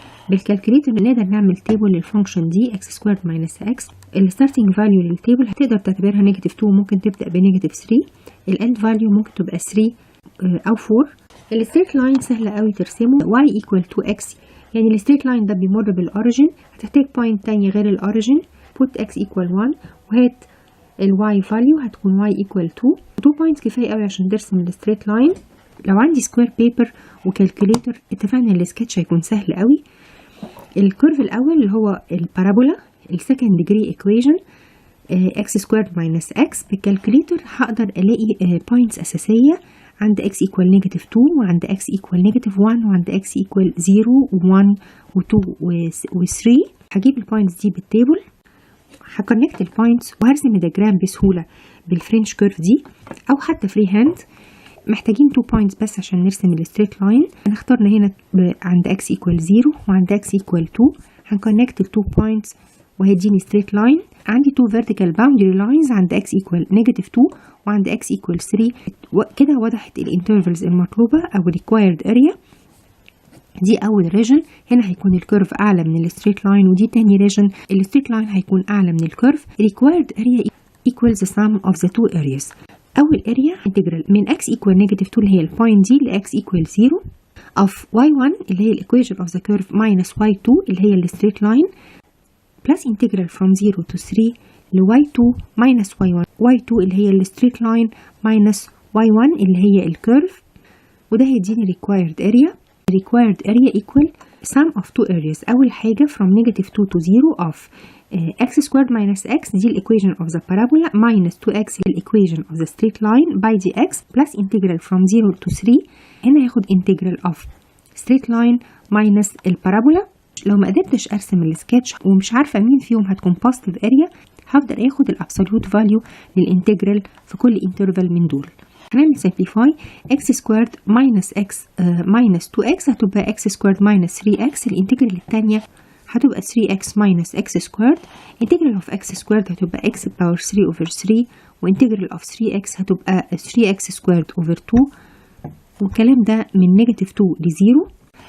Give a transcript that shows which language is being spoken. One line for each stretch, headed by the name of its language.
Arabic: بالكالكوليتر نقدر نعمل تيبل للفانكشن دي
English: x squared minus x.
Arabic: الستارتنج فاليو للتيبل هتقدر تعتبرها negative 2، ممكن تبدأ بنيجاتيف 3. الاند فاليو ممكن تبقى 3 أو 4. الستريت لاين سهلة قوي ترسمه
English: y equal 2x،
Arabic: يعني الستريت لاين ده بيمر بالأوريجين، هتحتاج بوينت تانية غير الأوريجين.
English: put x equal 1 وهات y value هتكون y equal 2.
Arabic: 2 points كفاية قوي عشان ترسم الستريت لاين. لو عندي سكوير بيبر وكالكوليتر اتفقنا السكتش هيكون سهل قوي. الكيرف الأول اللي هو البارابولا السكند ديجري ايكويشن x squared minus x. بالكالكوليتر هقدر ألاقي points أساسية عند x equal negative 2 وعند x equal negative 1 وعند x equal 0 و1 و2 و3. هجيب البوينتس دي بالتيبل، هكونكت البوينتس وهرسم الدياجرام بسهولة بالفرنش كيرف دي أو حتى فري هاند. محتاجين 2 بوينتس بس عشان نرسم الستريت لاين. هنختارنا هنا عند x equal 0 وعند x equal 2. هنكونكت ال 2 بوينتس وهيديني ستريت لاين.
English: عندي 2 vertical boundary lines عند x equal negative 2 وعند x equal 3.
Arabic: كده وضحت الانترفلز المطلوبة أو
English: required area.
Arabic: دي أول ريجن، هنا هيكون الكيرف أعلى من الستريت لاين، ودي تاني ريجن الستريت لاين هيكون أعلى من الكيرف.
English: required area equals the sum of the two areas. أول area integral من x equal negative 2
Arabic: اللي هي البوينت دي ل
English: x equal 0 of y1 اللي هي equation of the curve minus y2 اللي هي الستريت line plus integral from 0 to 3 ل y2 minus y1 y2 اللي هي الستريت لاين minus y1 اللي هي الكيرف، وده هيديني required area. required area equal sum of two areas. أول حاجة from negative 2 to 0 of x squared minus x دي equation of the parabola minus 2x equation of the straight line by dx plus integral from 0 to 3.
Arabic: هنا هاخد integral of straight line minus البارابولا. لو ما قدرتش أرسم السكتش ومش عارفة مين فيهم هتكون positive area، هفضل اخد الابسوليوت فاليو للانتجرال في كل انترفال من دول.
English: هنعمل simplify x squared minus x minus 2x هتبقى x squared minus 3x.
Arabic: الانتجرال الثانية هتبقى 3x minus x squared.
English: integral of x squared هتبقى x power 3 over 3 وintegral of 3x هتبقى 3x squared over 2.
Arabic: والكلام ده من
English: negative 2 ل 0.